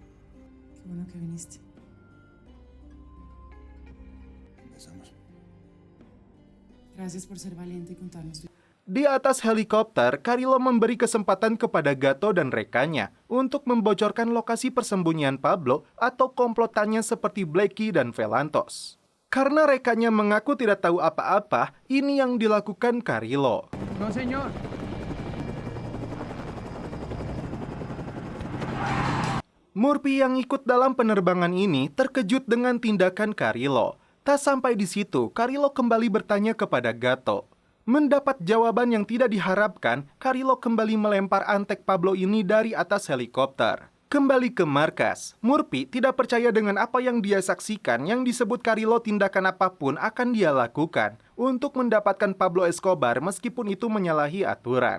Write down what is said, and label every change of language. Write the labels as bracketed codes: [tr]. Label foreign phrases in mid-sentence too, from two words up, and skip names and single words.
[id] Di atas helikopter, Carrillo memberi kesempatan kepada Gato dan rekannya untuk membocorkan lokasi persembunyian Pablo atau komplotannya seperti Blackie dan Velantos. Karena rekannya mengaku tidak tahu apa-apa, ini yang dilakukan Carrillo. [es] No, señor. [id] Murphy yang ikut dalam penerbangan ini terkejut dengan tindakan Carrillo. Tak sampai di situ, Carrillo kembali bertanya kepada Gato. Mendapat jawaban yang tidak diharapkan, Carrillo kembali melempar antek Pablo ini dari atas helikopter. Kembali ke markas, Murphy tidak percaya dengan apa yang dia saksikan yang disebut Carrillo tindakan apapun akan dia lakukan untuk mendapatkan Pablo Escobar meskipun itu menyalahi aturan.